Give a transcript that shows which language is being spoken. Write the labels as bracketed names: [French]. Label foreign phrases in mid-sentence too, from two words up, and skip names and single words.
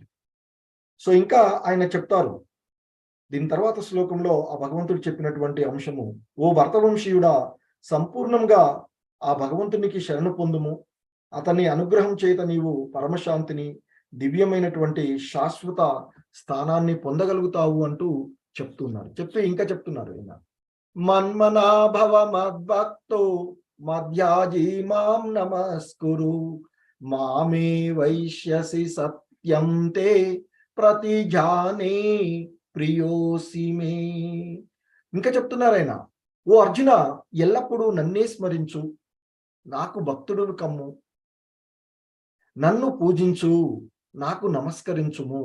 [Telugu] సో ఇంకా ఆయన చెప్తారు దీని తర్వాత శ్లోకంలో ఆ భగవంతుడు చెప్పినటువంటి అంశము, ఓ భరతవంశీయుడా, సంపూర్ణంగా ఆ భగవంతునికి శరణు పొందుము, అతని అనుగ్రహం చేత నీవు పరమశాంతిని, దివ్యమైనటువంటి శాశ్వత స్థానాన్ని పొందగలుగుతావు అంటూ చెప్తున్నారు. ఇంకా చెప్తున్నారు ఆయన, [Sanskrit] మన్మనాభవ మద్భక్తో మధ్యాజీ మాం నమస్కురు, మామే వైశ్యసి సత్యం తే ప్రతిజానే ప్రియోసి మే. [Telugu] ఇంకా చెప్తున్నారు ఆయన, ఓ అర్జున, ఎల్లప్పుడూ నన్నే స్మరించు, నాకు భక్తుడు కమ్ము, నన్ను పూజించు, నాకు నమస్కరించుము.